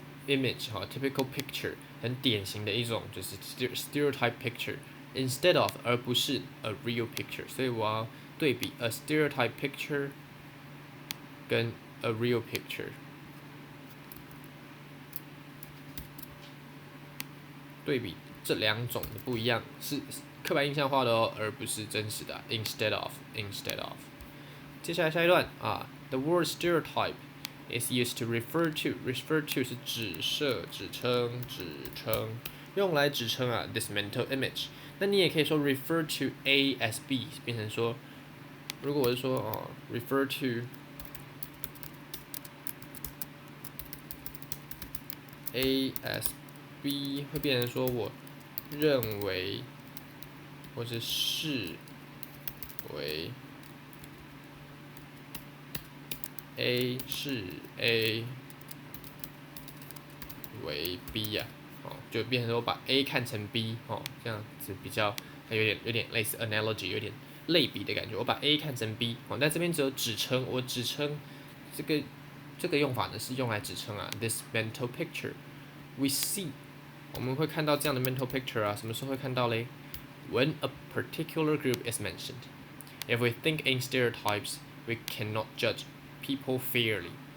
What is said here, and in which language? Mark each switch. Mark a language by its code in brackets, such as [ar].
[zh] image 哈 [en] typical picture [zh] 很典型的一种就是 [en] stereotype picture instead of [zh] 而不是 [en] a real picture， [zh] 所以我要对比 [en] a stereotype picture [zh] 跟 a real picture， 对比这两种的不一样，是刻板印象化的哦，而不是真实的。 [en] instead of。 [zh] 接下来下一段啊 [en] ，the word stereotype is used to refer to [zh] 是指涉、指称、用来指称啊 [en] this mental image。 [zh] 那你也可以说 [en] refer to A as B， [zh] 变成说，如果我是说refer to A as B， 会变成说我认为或是视为 A 视 A 为 B 呀、就变成说把 A 看成 B 这样子比较有点类似 analogy， 有点类比的感觉。我把 A 看成 B，但这边只有指称，我指称这个用法呢是用来指称啊 [en] this mental picture we see， [zh] 我们会看到这样的 mental picture 啊，什么时候会看到嘞 ？ [en] When a particular group is mentioned. If we think in stereotypes, we cannot judge people fairly.